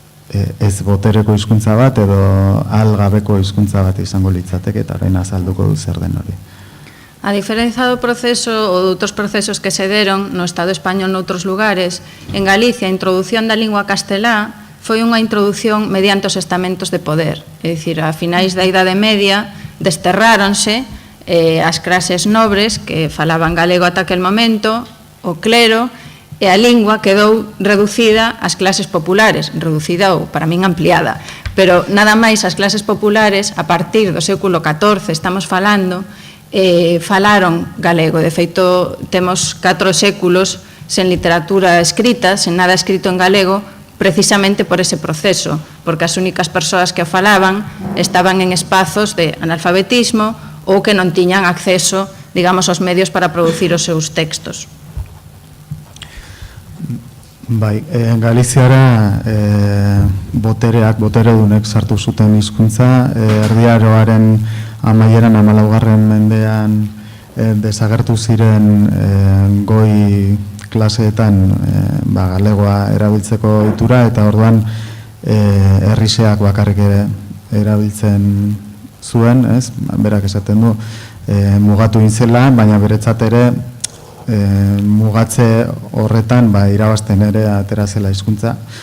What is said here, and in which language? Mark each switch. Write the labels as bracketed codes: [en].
[eu] ez botereko hizkuntza bat edo algabeko hizkuntza bat izango litzateke, eta orain azalduko du zer den hori. [gl] A diferenza do proceso ou de outros procesos que se deron no Estado español noutros lugares, en Galicia a introdución da lingua castelá foi unha introducción mediante os estamentos de poder. É dicir, a finais da Idade Media desterráronse as clases nobres que falaban galego ata aquel momento, o clero, e a lingua quedou reducida ás clases populares, reducida ou, para min, ampliada. Pero nada máis as clases populares, a partir do século XIV, estamos falando, falaron galego. De feito, temos 4 séculos sen literatura escrita, sen nada escrito en galego, precisamente por ese proceso, porque as únicas persoas que o falaban estaban en espazos de analfabetismo ou que non tiñan acceso, digamos, aos medios para producir os seus textos. [eu] Bai, Galiziara boteredunek sartu zuten hizkuntza, Erdi Aroaren amaieran 14. mendean desagertu ziren goi klaseetan galegoa erabiltzeko ohitura, eta orduan herriseak bakarrik erabiltzen zuen, berak esaten du, mugatu inzela, baina beretzat ere mugatze horretan irabazten ere atera zela hizkuntza.